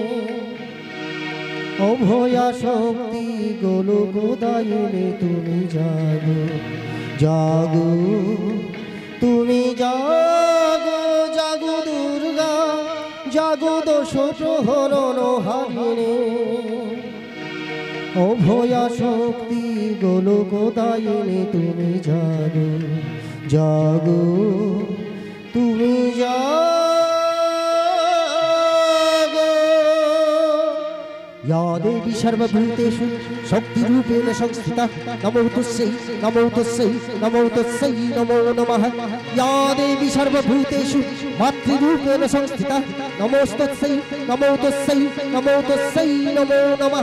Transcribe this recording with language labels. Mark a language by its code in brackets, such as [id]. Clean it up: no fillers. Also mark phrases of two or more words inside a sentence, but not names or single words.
[bn] অভয়া শক্তি গোলকদায়িনী তুমি জাগো, জাগো তুমি জাগো, জাগো দুর্গা, জাগো দশ প্রহরণ হারিণে, অভয়া শক্তি গোলকদায়িনী তুমি জাগো, জাগো তুমি [sa] या देवी सर्वभूतेषु शक्तिरूपेण संस्थिता नमो तस्यै नमो तस्यै नमो तस्यै नमो नमः। या देवी सर्वभूतेषु मातृरूपेण संस्थिता नमोस्तस्यै नमो तस्यै नमो तस्यै नमो नमः।